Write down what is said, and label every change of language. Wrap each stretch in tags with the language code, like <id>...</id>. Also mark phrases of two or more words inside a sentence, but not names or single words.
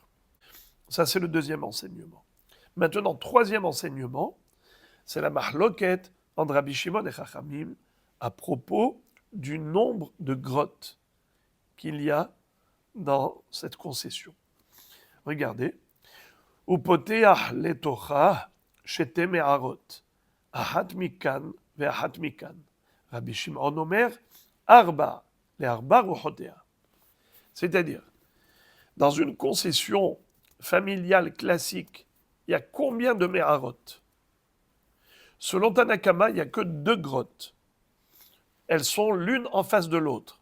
<fr>Ça, c'est le deuxième enseignement. Maintenant, troisième enseignement, c'est la mahloket entre Rabbi Shimon et Chachamim à propos du nombre de grottes qu'il y a dans cette concession. Regardez.</fr> <he>ופותח לתוכה שתי מערות, אחת מכאן ואחת מכאן. רבי שמעון אומר, ארבע, les ארבע רוחותיה.</he> <fr>C'est-à-dire, dans une concession familiale classique, il y a combien de me'arot ? Selon Tanakama, il n'y a que 2 grottes. Elles sont l'une en face de l'autre.</fr>